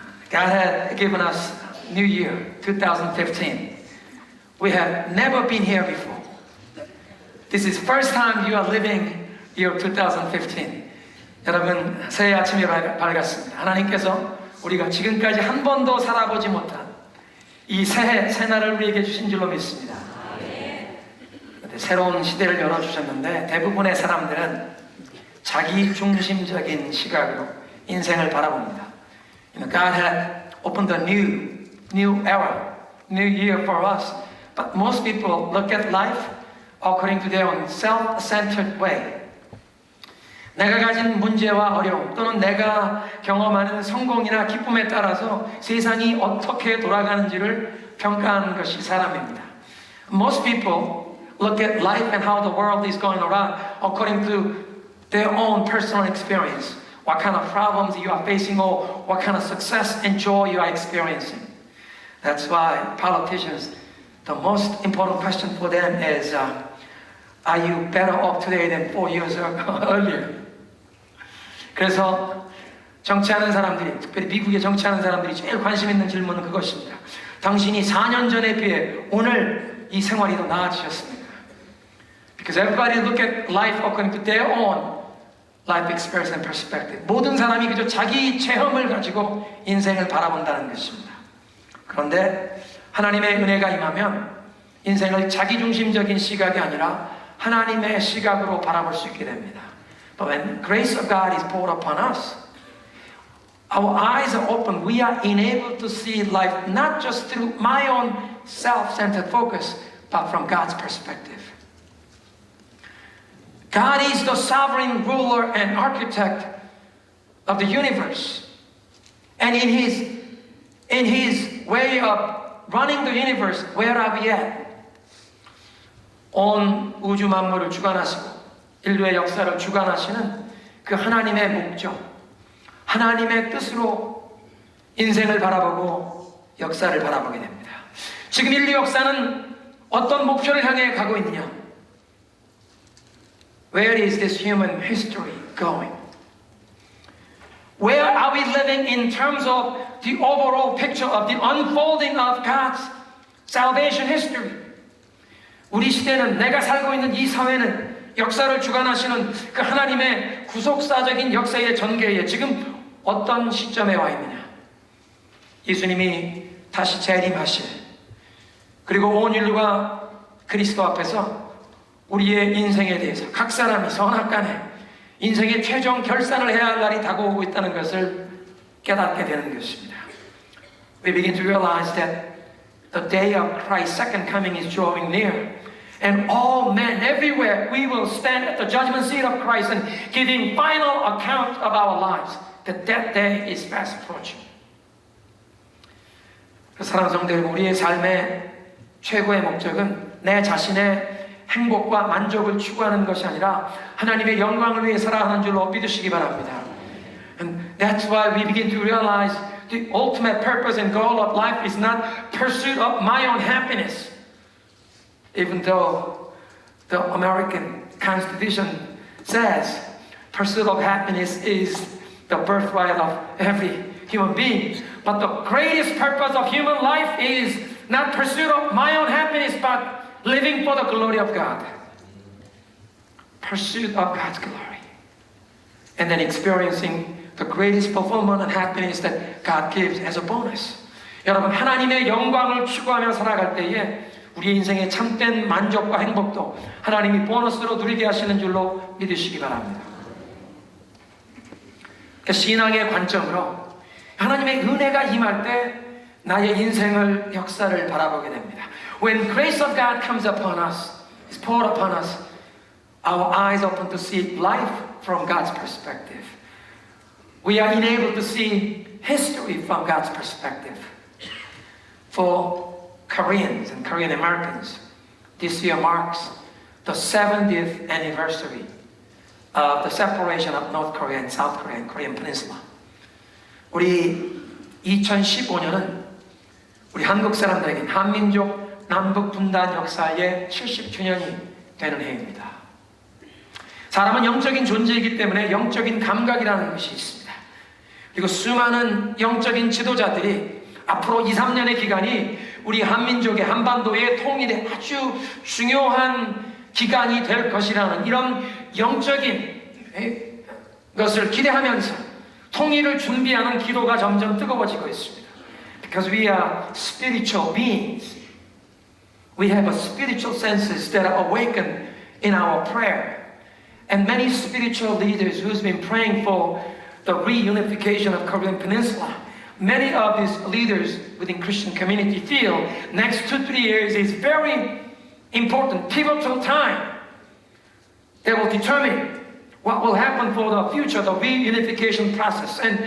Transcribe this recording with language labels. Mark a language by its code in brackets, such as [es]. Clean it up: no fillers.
[en] God had given us New Year 2015. We have never been here before. This is first time you are living year 2015. [ko] 여러분 새해 아침이 밝았습니다. 하나님께서 우리가 지금까지 한 번도 살아보지 못한 이 새날을 우리에게 주신 줄로 믿습니다. 새로운 시대를 열어주셨는데 대부분의 사람들은 자기 중심적인 시각으로 인생을 바라봅니다. [en] God had opened a new era, new year for us. But most people look at life according to their own self-centered way. [ko] 내가 가진 문제와 어려움 또는 내가 경험하는 성공이나 기쁨에 따라서 세상이 어떻게 돌아가는지를 평가하는 것이 사람입니다. [en] Most people look at life and how the world is going around according to their own personal experience. What kind of problems you are facing or what kind of success and joy you are experiencing. That's why politicians, the most important question for them is, are you better off today than 4 years earlier? [ko] 그래서 정치하는 사람들이, 특별히 미국에 정치하는 사람들이 제일 관심 있는 질문은 그것입니다. 당신이 4년 전에 비해 오늘 이 생활이 더 나아지셨습니까? [en] Because everybody look at life according to their own life experience and perspective. [ko] 모든 사람이 그저 자기 체험을 가지고 인생을 바라본다는 것입니다. 그런데 하나님의 은혜가 임하면 인생을 자기중심적인 시각이 아니라 하나님의 시각으로 바라볼 수 있게 됩니다. [en] But when grace of God is poured upon us, our eyes are open. We are enabled to see life not just through my own self-centered focus, but from God's perspective. God is the sovereign ruler and architect of the universe. And in his way of running the universe, where are we at? [ko] 온 우주 만물을 주관하시고 인류의 역사를 주관하시는 그 하나님의 목적, 하나님의 뜻으로 인생을 바라보고 역사를 바라보게 됩니다. 지금 인류 역사는 어떤 목표를 향해 가고 있느냐? [en] Where is this human history going? Where are we living in terms of the overall picture of the unfolding of God's salvation history? [ko] 우리 시대는, 내가 살고 있는 이 사회는 역사를 주관하시는 그 하나님의 구속사적인 역사의 전개에 지금 어떤 시점에 와 있느냐? 예수님이 다시 재림하실, 그리고 온 인류가 그리스도 앞에서 우리의 인생에 대해서 각 사람이 선악간에 인생의 최종 결산을 해야 할 날이 다가오고 있다는 것을 깨닫게 되는 것입니다. [en] We begin to realize that the day of Christ's second coming is drawing near. And all men everywhere, we will stand at the judgment seat of Christ and giving final account of our lives. That day is fast approaching. [ko] 사랑하는 성도 여러분, 우리의 삶의 최고의 목적은 내 자신의 행복과 만족을 추구하는 것이 아니라 하나님의 영광을 위해 살아가는 줄로 믿으시기 바랍니다. [en] And that's why we begin to realize the ultimate purpose and goal of life is not pursuit of my own happiness. Even though the American Constitution says pursuit of happiness is the birthright of every human being. But the greatest purpose of human life is not pursuit of my own happiness, but living for the glory of God. Pursuit of God's glory. And then experiencing the greatest fulfillment and happiness that God gives as a bonus. [ko] 여러분, 하나님의 영광을 추구하며 살아갈 때에 우리 인생의 참된 만족과 행복도 하나님이 보너스로 누리게 하시는 줄로 믿으시기 바랍니다. 신앙의 관점으로 하나님의 은혜가 임할 때 나의 인생을, 역사를 바라보게 됩니다. [en] When grace of God comes upon us, is poured upon us, our eyes open to see life from God's perspective. We are enabled to see history from God's perspective. For Koreans and Korean Americans, this year marks the 70th anniversary of the separation of North Korea and South Korea and Korean Peninsula. [ko] 우리 2015년은 우리 한국 사람들에게 한민족 남북 분단 역사의 70주년이 되는 해입니다. 사람은 영적인 존재이기 때문에 영적인 감각이라는 것이 있습니다. 그리고 수많은 영적인 지도자들이 앞으로 2, 3년의 기간이 우리 한민족의 한반도의 통일에 아주 중요한 기간이 될 것이라는 이런 영적인 것을 기대하면서 통일을 준비하는 기도가 점점 뜨거워지고 있습니다. [en] Because we are spiritual beings. We have a spiritual senses that are awakened in our prayer. And many spiritual leaders who's been praying for the reunification of Korean Peninsula, many of these leaders within Christian community feel next 2-3 years is very important, pivotal time that will determine what will happen for the future, the reunification process.